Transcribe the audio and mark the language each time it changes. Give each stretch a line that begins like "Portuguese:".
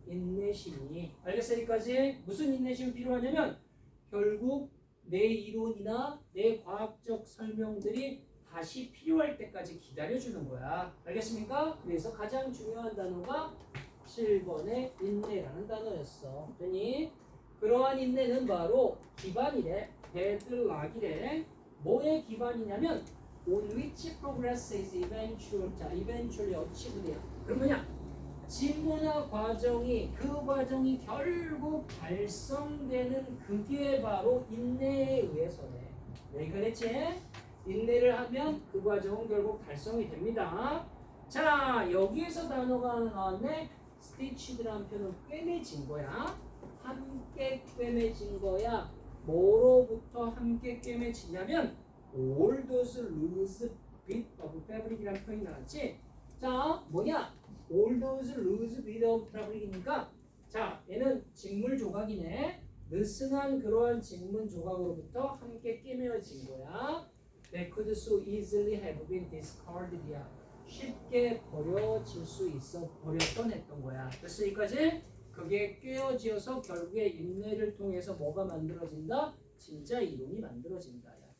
Korean: 인내심이. 알겠어? 여기까지 무슨 인내심이 필요하냐면 결국 내 이론이나 내 과학적 설명들이 다시 필요할 때까지 기다려주는 거야. 알겠습니까? 그래서 가장 중요한 단어가 7번의 인내라는 단어였어. 그러니 그러한 인내는 바로 기반이래. 데드락이래. 뭐의 기반이냐면
English: on which progress is eventual.
Korean: 자, eventually achieved야. 그럼 뭐냐? 진보나 과정이 그 과정이 결국 달성되는 그게 바로 인내에 의해서네. 여기가 됐지? 인내를 하면 그 과정은 결국 달성이 됩니다. 자, 여기에서 단어가 하나 나왔네. stitched라는 표현은 꿰매진 거야. 함께 꿰매진 거야. 뭐로부터 함께 꿰매지냐면
English: all those loose bit of fabric
Korean: 이라는 표현이 나왔지. 자, 뭐냐? all those loose bit of fabric이니까 자, 얘는 직물 조각이네. 느슨한 그러한 직물 조각으로부터 함께 꿰매어진 거야.
English: They could so easily have been discarded야.
Korean: 쉽게 버려질 수 있어 버렸던 했던 거야. 그래서 여기까지 그게 꿰어지어서 결국에 인내를 통해서 뭐가 만들어진다? 진짜 이론이 만들어진다.